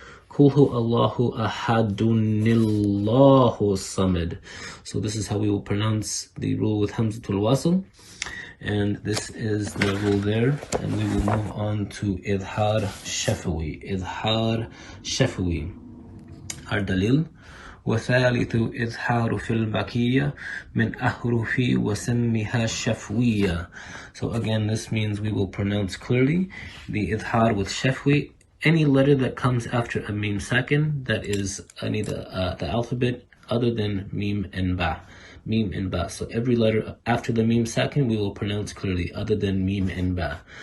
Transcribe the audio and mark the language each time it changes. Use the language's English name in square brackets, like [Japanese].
[Arabic] Kulhu Allahu ahadunillahu samad. [English] So this is how we will pronounce the rule with hamzatul wasl. And this is the rule there, and we will move on to idhar shafawi. Our dalil. [Arabic] وثالث إظهار في البقية من أحرف وسمها شفوية. [English] So again, this means we will pronounce clearly the idhar with shafwi. Any letter that comes after a mim sakin, that is any the alphabet other than mim and ba. So every letter after the mim sakin we will pronounce clearly other than mim and ba.